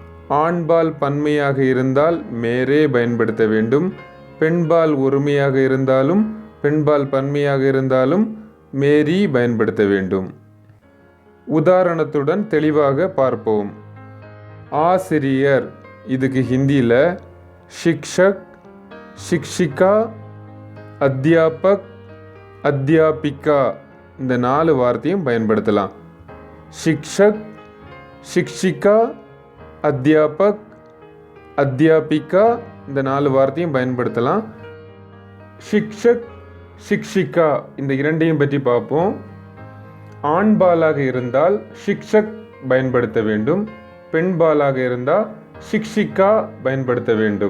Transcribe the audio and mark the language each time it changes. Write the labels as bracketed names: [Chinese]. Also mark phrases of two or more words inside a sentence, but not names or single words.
[Tamil] ஆண்பால் பன்மையாக இருந்தால் மேரே பயன்படுத்த வேண்டும். பெண்பால் ஒருமையாக இருந்தாலும் பெண்பால் பன்மையாக இருந்தாலும் மேரி பயன்படுத்த வேண்டும். உதாரணத்துடன் தெளிவாக பார்ப்போம். ஆசிரியர், இதுக்கு ஹிந்தியில் [Hindi] शिक्षक, शिक्षिका, अध्यापक, अध्यापिका [Tamil] இந்த 4 வார்த்தையும் பயன்படுத்தலாம். [Hindi] शिक्षक, शिक्षिका, अध्यापक, अध्यापिका [Tamil] இந்த 4 வார்த்தையும் பயன்படுத்தலாம். [Hindi] शिक्षक, शिक्षिका [Tamil] இந்த இரண்டையும் பற்றி பார்ப்போம். ஆண்பாலாக இருந்தால் शिक्षक பயன்படுத்த வேண்டும். பெண்பாலாக இருந்தால் शिक्षिका பயன்படுத்த வேண்டும்.